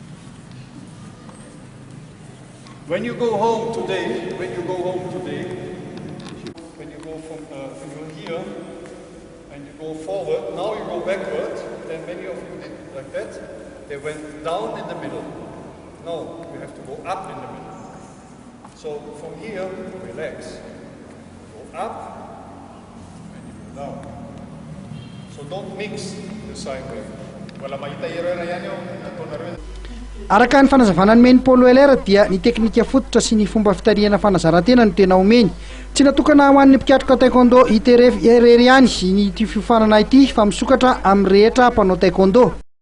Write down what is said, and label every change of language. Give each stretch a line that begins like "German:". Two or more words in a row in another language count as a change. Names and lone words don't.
English: When you go home today, when you go from here and you go forward, now you go backward, then many of you did like that. They went down in the middle. No, you have to go up in the middle. So from here, relax. Go up and you go down. So don't mix the side way.
Malagasy: Araka ny fanazavana ny Paul Weiler dia ny teknika fototra sy ny fomba fitariana fanazarantena no tena omeny. Tsy natokana ho an'ny mpikatroka Taekwondo ITF irery ihany ny ity fifanana ity fa misokatra amin'ny rehetra mpanao Taekwondo.